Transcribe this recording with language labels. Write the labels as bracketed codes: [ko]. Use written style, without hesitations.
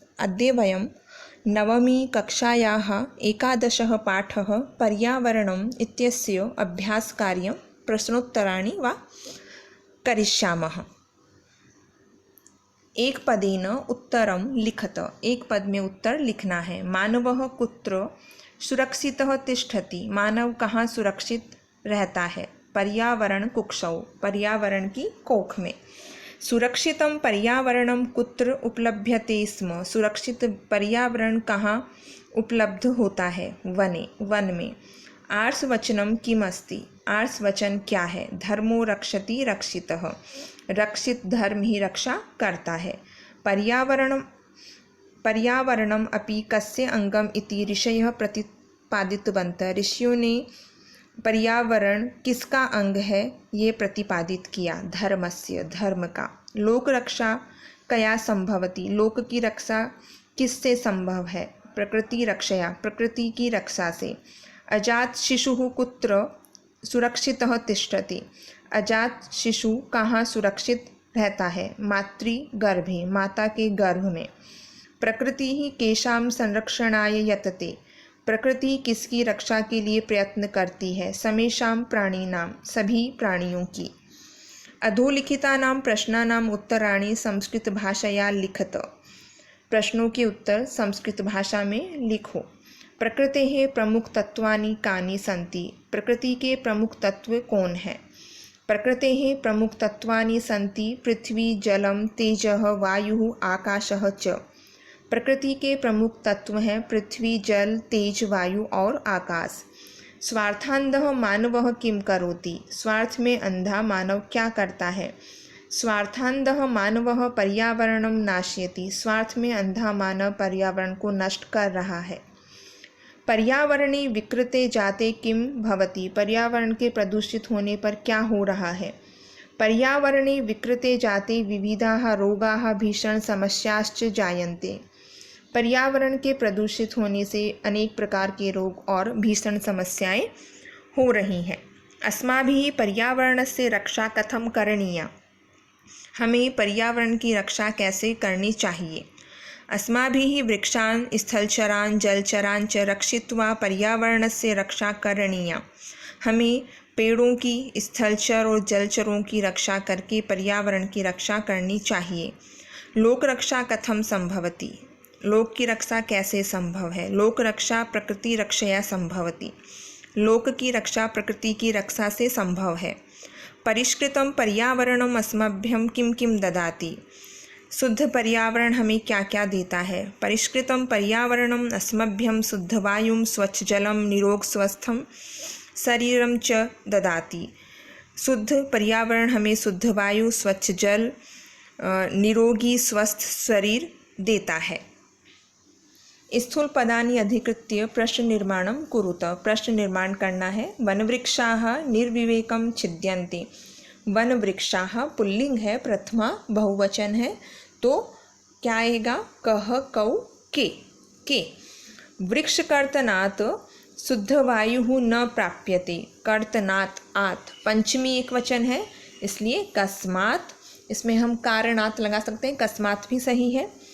[sa] अद्य वयं नवमी कक्षायाः 11 पाठः पर्यावरणम् इत्यस्य अभ्यासकार्यं प्रश्नोत्तराणि वा करिष्यामः। एक पदेन उत्तरं लिखत। [hi] एक पद में उत्तर लिखना है। [sa] मानवः कुत्र सुरक्षितः तिष्ठति। [hi] मानव कहाँ सुरक्षित रहता है? [sa] पर्यावरण कुक्षौ, [hi] पर्यावरण की कोख में। [sa] सुरक्षितं पर्यावरणं कुत्र उपलभ्यते स्म। [hi] सुरक्षित पर्यावरण कहाँ उपलब्ध होता है? [sa] वने, [hi] वन में। [sa] आर्षवचनं किम् अस्ति? [hi] आर्ष वचन क्या है? [sa] धर्मो रक्षति रक्षितः। [hi] रक्षित धर्म ही रक्षा करता है। [sa] पर्यावरणम् अपि कस्य अंगम इति ऋषयः प्रतिपादितवन्तः। [hi] ऋषियों ने पर्यावरण किसका अंग है ये प्रतिपादित किया? [sa] धर्मस्य, [hi] धर्म का। [sa] लोक रक्षा कया संभवति। [hi] लोक की रक्षा किससे संभव है? [sa] प्रकृति रक्षया, [hi] प्रकृति की रक्षा से। [sa] अजात शिशुः कुत्र सुरक्षितः तिष्ठति। [hi] अजात शिशु कहाँ सुरक्षित रहता है? [sa] मातृगर्भे, [hi] माता के गर्भ में। [sa] प्रकृति ही केशाम संरक्षणाय यतते। [hi] प्रकृति किसकी रक्षा के लिए प्रयत्न करती है? [sa] समेषां प्राणिनां, [hi] सभी प्राणियों की। [sa] अधोलिखितानां प्रश्नानां उत्तराणि संस्कृत भाषया लिखत। [hi] प्रश्नों के उत्तर संस्कृत भाषा में लिखो। [sa] प्रकृतेः प्रमुख तत्वानि कानि सन्ति। [hi] प्रकृति के प्रमुख तत्व कौन है? [sa] प्रकृतेः प्रमुख तत्वानि सन्ति पृथ्वी जलम तेजः वायुः आकाशः च। [hi] प्रकृति के प्रमुख तत्व हैं पृथ्वी, जल, तेज, वायु और आकाश। [sa] स्वार्थान्धः मानवः किं करोति। [hi] स्वार्थ में अंधा मानव क्या करता है? [sa] स्वार्थान्धः मानवः पर्यावरणं नाशयति। [hi] स्वार्थ में अंधा मानव पर्यावरण को नष्ट कर रहा है। [sa] पर्यावरणे विकृते जाते किं भवति। [hi] पर्यावरण के प्रदूषित होने पर क्या हो रहा है? [sa] पर्यावरणे विकृते जाते विविधाः रोगाः भीषण समस्याश्च जायन्ते। [hi] पर्यावरण के प्रदूषित होने से अनेक प्रकार के रोग और भीषण समस्याएं हो रही हैं। [sa] अस्माभिः पर्यावरणस्य रक्षा कथं करणीया। [hi] हमें पर्यावरण की रक्षा कैसे करनी चाहिए? [sa] अस्माभिः वृक्षान् स्थलचरान् जलचरान् च रक्षित्वा पर्यावरणस्य रक्षा करणीया। [hi] हमें पेड़ों की, स्थलचर और जलचरों की रक्षा करके पर्यावरण की रक्षा करनी चाहिए। [sa] लोक रक्षा कथं संभवति। [hi] लोक की रक्षा कैसे संभव है? [sa] लोक रक्षा प्रकृति रक्षया संभवति। [hi] लोक की रक्षा प्रकृति की रक्षा से संभव है। [sa] परिष्कृतं पर्यावरणम् अस्मभ्यं किं किं ददाति। [hi] शुद्ध पर्यावरण हमें क्या क्या देता है? [sa] परिष्कृतं पर्यावरणम् अस्मभ्यं शुद्ध वायुं स्वच्छ जलं निरोग स्वस्थं शरीरं च ददाति। [hi] शुद्ध पर्यावरण हमें शुद्ध वायु, स्वच्छ जल, निरोगी स्वस्थ शरीर देता है। [sa] स्थूल पदानि अधिकृत्य प्रश्न निर्माणं कुरुत। [hi] प्रश्न निर्माण करना है। [sa] वनवृक्षाः निर्विवेकं छिद्यन्ते। [hi] वनवृक्षाः पुल्लिंग है, प्रथमा बहुवचन है, तो क्या आएगा? [sa] कह, कौ, के। वृक्ष कर्तनात् शुद्ध वायु न प्राप्यते। [hi] कर्तनात्, आत् पंचमी एक वचन है, इसलिए कस्मात्, इसमें हम कारणात् लगा सकते हैं, कस्मात् भी सही है।